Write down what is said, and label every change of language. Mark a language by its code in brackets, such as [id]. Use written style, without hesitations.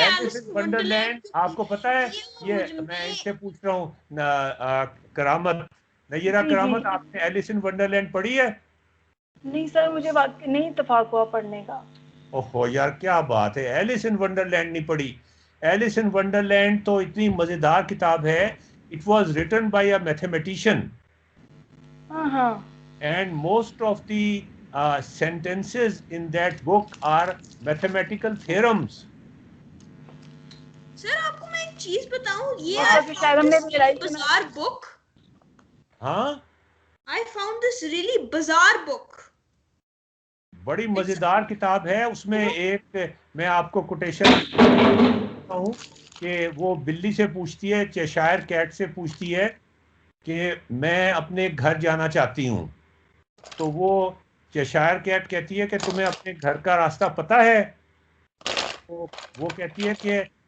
[hi] Alice in Wonderland आपको पता है? ये मैं इससे पूछ रहा हूँ, करामत, नय्यरा जी, जी। करामत, आपने एलिस इन वंडरलैंड पढ़ी है? नहीं सर, मुझे बात नहीं इत्तेफाक हुआ पढ़ने का। ओहो यार, क्या बात है, एलिस इन वंडरलैंड नहीं पढ़ी? एलिस इन वंडरलैंड तो इतनी मजेदार किताब है। [en] it was written by a mathematician, [hi] हाँ। [en] and most of the sentences in that book are mathematical theorems. [hi] Sir आपको मैं एक चीज बताऊं, ये हाँ, तो शायद हमने भी लड़ाई सुना। [en] bizarre book। [hi] हाँ, [en] I found this really bizarre book। [hi] बड़ी मजेदार किताब है। उसमें एक मैं आपको कोटेशन हूँ कि वो बिल्ली से पूछती है, चेशायर कैट से पूछती है कि मैं अपने घर जाना चाहती हूँ। तो वो चेशायर कैट कहती है कि तुम्हें अपने घर का रास्ता पता है? तो वो कहती है कि